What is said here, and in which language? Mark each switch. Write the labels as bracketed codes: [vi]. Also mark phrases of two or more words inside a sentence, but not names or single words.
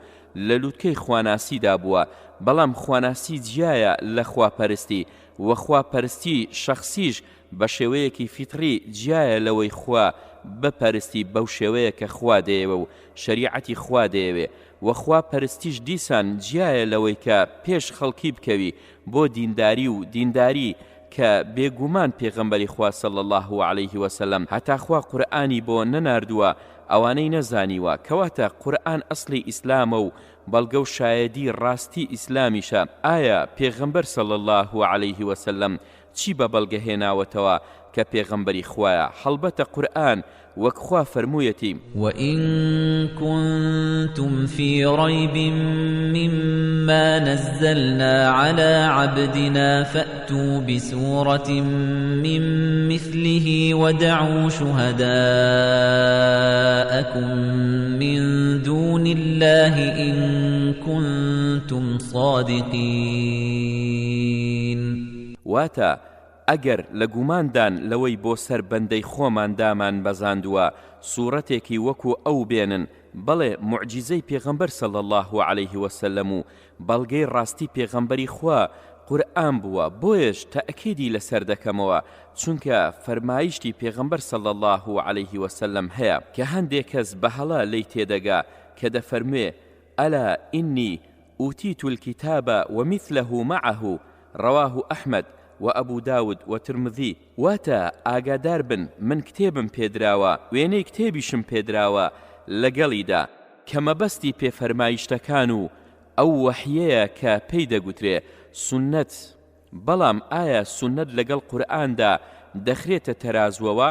[ckb] لە لووتکەی خواناسیدا بووە، بەڵام خواناسی جیایە لە خواپەرستی و خواپەرستی شەخسیش بە شێوەیەکی فیتری جیایە لەوەی خوا بپەرستی بەو شێوەیە کە خوا دەیەوە و شەریعەتی خوا دەیەوێ و خواپەرستیش دیسان جیایە لەوەی کە پێش خەڵکی بکەوی بۆ دینداری و دینداری کە بێگومان پێغەمبەری خوا [ar] صلی الله عليه وسلم [ckb] هەتا خوا قورئانی بۆ نەناردووە ئەوانەی نەزانیوە. کەواتە قورئان ئەسلی ئیسلامە و بەڵگە و شایەدی ڕاستی ئیسلامیشە. ئایا پێغەمبەر [ar] صلی الله عليه وسلم [ckb] چی بە بەڵگە هێناوەتەوە کە پێغەمبەری خوایە؟ هەڵبەتە قورئان وەک خوا فەرموویەتی [ar] وَإِن كُنتُمْ فِي رَيْبٍ مِّمَّا نَزَّلْنَا عَلَى عَبْدِنَا فَأْتُوا بِسُورَةٍ مِّن مِّثْلِهِ وَادْعُوا شُهَدَاءَكُم مِّن دُونِ اللَّهِ إِن كُنتُمْ صَادِقِينَ. [ckb] واتە ئەگەر لە گوماندان لەوەی بۆ سەر بەندەی خۆمان دامان بەزاندووە سوورەتێکی وەکو ئەو بێنن، بەڵێ معجیزەی پێغەمبەر [ar] صلی الله عليه وسلم [ckb] و بەڵگەی ڕاستی پێغەمبەری خوا قورئان بووە. بۆیش تەئکیدی لەسەر دەکەمەوە، چونکە فەرمایشتی پێغەمبەر [ar] صلی الله عليه وسلم [ckb] هەیە کە هەندێک کەس بەهەڵا لی تێدەگا کە دەفەرموێ [ar] ئەلا ئینی ئوتیت الكتاب ومثله معه رواه أحمد وأبو داود وترمذي. [ckb] واتا ئاگادار بن من کتێبم پێدراوە، وێنەی کتێبیشم پێدراوە لەگەڵیدا کە مەبەستی پێفەرمایشتەکان و ئەو وەحیەیە کە پێی دەگوترێ سنەت. بەڵام ئایا سنەت لەگەڵ قورئاندا دەخرێتە تەرازوەوە؟